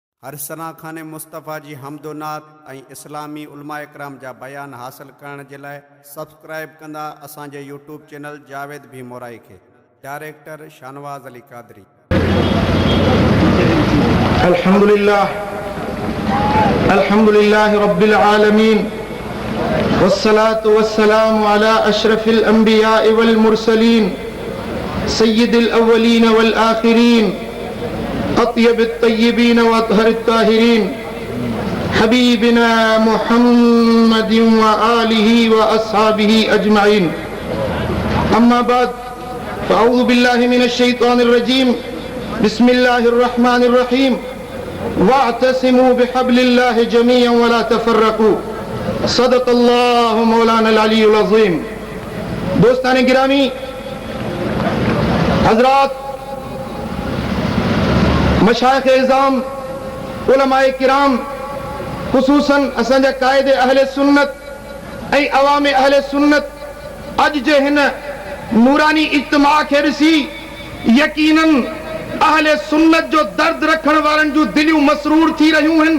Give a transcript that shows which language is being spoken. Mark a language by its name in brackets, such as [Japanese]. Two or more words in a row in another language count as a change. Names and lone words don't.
[Sindhi] अरसना खाने मुस्तफ़ा जी हमदोनात ऐं इस्लामी उलमा इकराम जा बयान हासिल करण जे लाइ सब्सक्राइब कंदा असांजे यूट्यूब चैनल जावेद भी मोराई खे। डायरेक्टर शानवाज़ अली कादरी। [Arabic] الحمد لله رب العالمين والصلاة والسلام على أشرف الأنبياء والمرسلين سيد الأولين والآخرين أطيب الطيبين وأطهر الطاهرين حبيبنا محمد وآله وأصحابه أجمعين. أما بعد فأعوذ بالله من الشيطان الرجيم. بسم الله الرحمن الرحيم واعتصموا بحبل الله جميعا ولا تفرقوا. صدق الله مولانا العلي العظيم. [Sindhi] दोस्तान गिरामी, हज़रात, मशाइख़ इज़ाम, उलमाए किराम, ख़ुसूसन असांजा क़ाइदे अहले सुन्नत ऐं अवाम अहले सुन्नत अॼु जे हिन नूरानी इज्तिमा खे ॾिसी यकीनन अहले सुन्नत जो दर्द रखण वारनि जूं दिलियूं मसरूर थी रहियूं आहिनि।